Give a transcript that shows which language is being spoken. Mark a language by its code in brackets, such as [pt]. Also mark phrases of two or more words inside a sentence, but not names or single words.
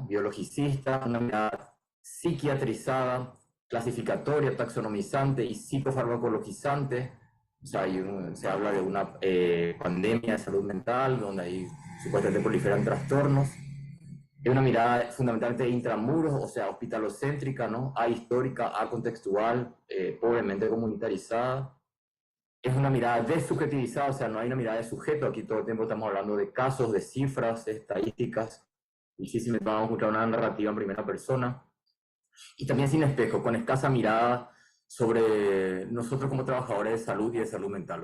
[es] Biologicista, una mirada psiquiatrizada, clasificatoria, taxonomizante y psicofarmacologizante. O sea, se habla de una pandemia de salud mental, donde ahí supuestamente proliferan trastornos. Es una mirada fundamentalmente intramuros, o sea, hospitalocéntrica, ¿no? Ahistórica, acontextual, pobremente comunitarizada. Es una mirada desubjetivizada, o sea, no hay una mirada de sujeto. Aquí todo el tiempo estamos hablando de casos, de cifras, de estadísticas. Difícilmente vamos a encontrar una narrativa en primera persona. Y también sin espejo, con escasa mirada sobre nosotros como trabajadores de salud y de salud mental.